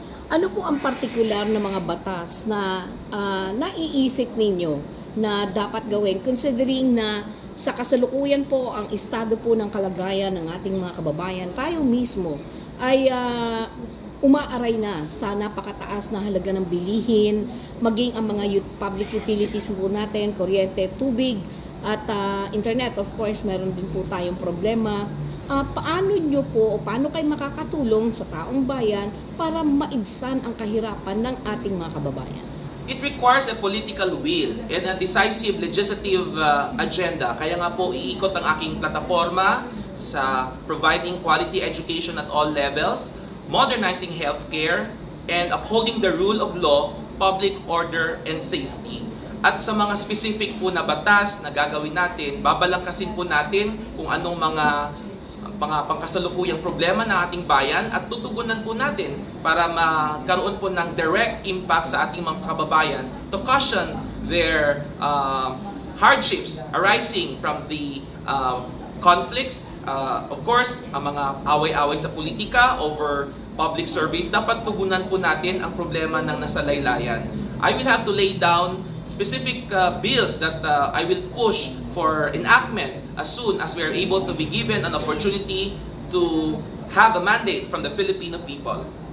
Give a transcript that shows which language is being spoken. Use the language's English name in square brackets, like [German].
[Filipino] Ano po ang partikular na mga batas na naiisip ninyo na dapat gawin considering na sa kasalukuyan po ang estado po ng kalagayan ng ating mga kababayan, tayo mismo ay umaaray na sa napakataas na halaga ng bilihin, maging ang mga public utilities po natin, kuryente, tubig at internet. [English] Of course, [Filipino] meron din po tayong problema. Paano nyo po o paano kayo makakatulong sa taong bayan para maibsan ang kahirapan ng ating mga kababayan? [English] It requires a political will and a decisive legislative agenda. [Filipino] Kaya nga po iikot ang aking plataforma sa [English] providing quality education at all levels, modernizing healthcare, and upholding the rule of law, public order, and safety. [Filipino] At sa mga specific po na batas na gagawin natin, babalangkasin po natin kung anong mga pangkasalukuyang problema ng ating bayan at tutugunan po natin para magkaroon po ng direct impact sa ating mga kababayan [English] to cushion their hardships arising from the conflicts. Of course, [Filipino] ang mga away-away sa politika [English] over public service, [Filipino] dapat tugunan po natin ang problema ng nasalaylayan. [English] I will have to lay down specific bills that I will push for enactment as soon as we are able to be given an opportunity to have a mandate from the Filipino people.